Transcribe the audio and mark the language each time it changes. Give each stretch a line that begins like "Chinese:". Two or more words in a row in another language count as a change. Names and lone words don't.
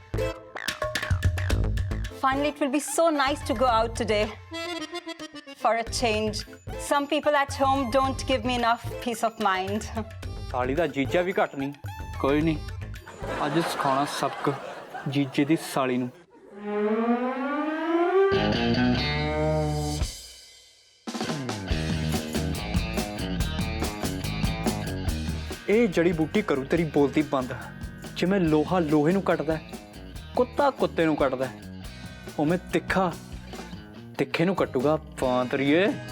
English: Finally, it will be so nice to go out today. For a change. Some people at home don't give me enough peace of mind.
Punjabi: ਸਾਲੀ ਦਾ ਜੀਜਾ ਵੀ ਘੱਟ ਨਹੀਂ ਕੋਈ ਨਹੀਂ ਅੱਜ ਸਿਖਾਉਣਾ ਸਬਕ ਜੀਜੇ ਦੀ ਸਾਲੀ ਨੂੰ ਇਹ ਜੜੀ ਬੂਟੀ ਕਰੂ ਤੇਰੀ ਬੋਲਤੀ ਬੰਦ ਜਿਵੇਂ ਲੋਹਾ ਲੋਹੇ ਨੂੰ ਕੱਟਦਾ ਕੁੱਤਾ ਕੁੱਤੇ ਨੂੰ ਕੱਟਦਾ ਉਵੇਂ ਤਿੱਖਾ ਤਿੱਖੇ ਨੂੰ ਕੱਟੂਗਾ ਪਾਂਤਰੀਏ